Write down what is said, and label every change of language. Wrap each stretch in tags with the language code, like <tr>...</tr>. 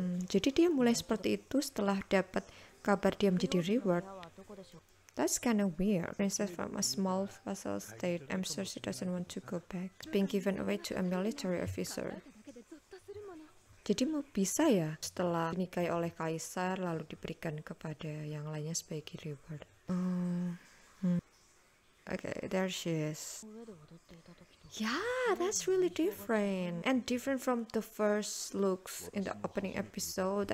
<id>Jadi dia mulai seperti itu setelah dapat kabar dia menjadi reward.</id> <en>That's kind of weird. Princess from a small vassal state. I'm sure she doesn't want to go back. It's being given away to a military officer.</en> <id>Jadi bisa ya setelah dinikahi oleh kaisar lalu diberikan kepada yang lainnya sebagai reward.</id> <en>Okay, there she is. Yeah, that's really different. And different from the first looks in the opening episode.</en>